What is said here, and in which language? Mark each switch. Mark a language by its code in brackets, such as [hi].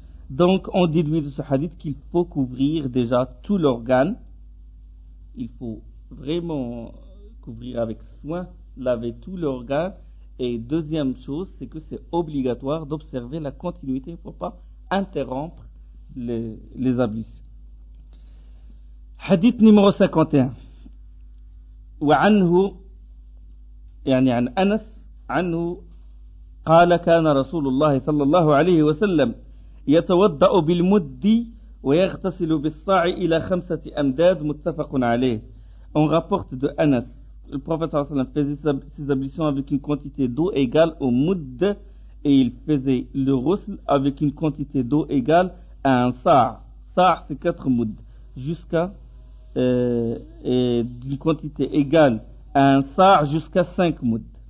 [fr] Donc, on déduit de ce hadith qu'il faut couvrir déjà tout l'organe. Il faut vraiment couvrir avec soin, laver tout l'organe. Et deuxième chose, c'est que c'est obligatoire d'observer la continuité. Il ne faut pas interrompre les ablutions. [ar] حديث numéro 51 وعنه يعني عن أنس عنه قال كان رسول الله صلى الله عليه وسلم يتوضأ بالمد ويغتسل بالصاع إلى خمسة أمداد متفق عليه. [fr] On rapporte de Anas, le prophète [ar] صلى الله عليه وسلم [fr] faisait ses ablutions avec une quantité d'eau égale au mud et il faisait le ghusl avec une quantité d'eau égale à un sa'a. Sa'a c'est 4 mud jusqu'à d'une quantité égale à un sa'a jusqu'à 5 mud.